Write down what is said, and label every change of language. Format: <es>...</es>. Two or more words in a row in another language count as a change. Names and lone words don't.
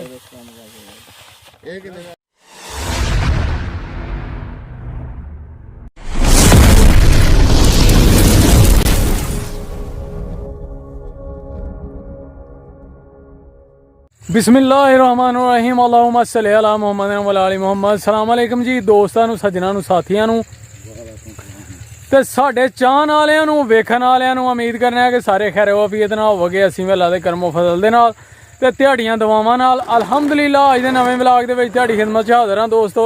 <pa>ਇਹ ਕਿੰਨੇ</pa> <ar>بسم الله الرحمن الرحيم اللهم صل على محمد وعلى آل محمد. سلام عليكم</ar> <pa>ਜੀ ਦੋਸਤਾਂ ਨੂੰ, ਸੱਜਣਾਂ ਨੂੰ, ਸਾਥੀਆਂ ਨੂੰ ਤੇ ਸਾਡੇ ਚਾਹਣ ਵਾਲਿਆਂ ਨੂੰ, ਵੇਖਣ ਵਾਲਿਆਂ ਨੂੰ। ਉਮੀਦ ਕਰਨੇ ਆ ਕਿ ਸਾਰੇ ਖੈਰ ਵਾਫੀਅਤ ਨਾਲ ਹੋਵੋਗੇ। ਅਸੀਂ ਵੀ ਅੱਲਾ ਦੇ ਕਰਮੋ ਫਜ਼ਲ ਦੇ ਨਾਲ ਤੇ ਤੁਹਾਡੀਆਂ ਦੁਆਵਾਂ ਨਾਲ ਅਲਹਮਦੁਲਿਲਾ ਅੱਜ ਦੇ ਨਵੇਂ ਵਲੌਗ ਦੇ ਵਿੱਚ ਤੁਹਾਡੀ ਖਿਦਮਤ 'ਚ ਹਾਜ਼ਰ ਹਾਂ ਦੋਸਤੋ।</pa>